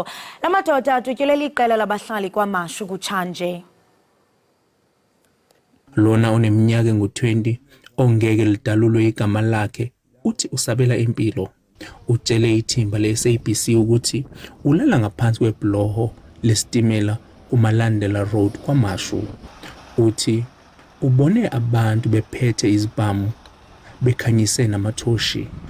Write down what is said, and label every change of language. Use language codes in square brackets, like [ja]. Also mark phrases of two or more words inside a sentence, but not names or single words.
[zu] La madoda atyhutyelele iqela labahlali kwaMashu kutshanje. Lona oneminyaka engu-20 ongeke lidalulwe igama lakhe uthi usabela impilo. Utshele ithimba le-SABC ukuthi ulala ngaphansi kwebhloho lesitimela kuMalandela Road kwaMashu. Uthi ubone abantu bephethe izibhamu bekhanyise namathoshi.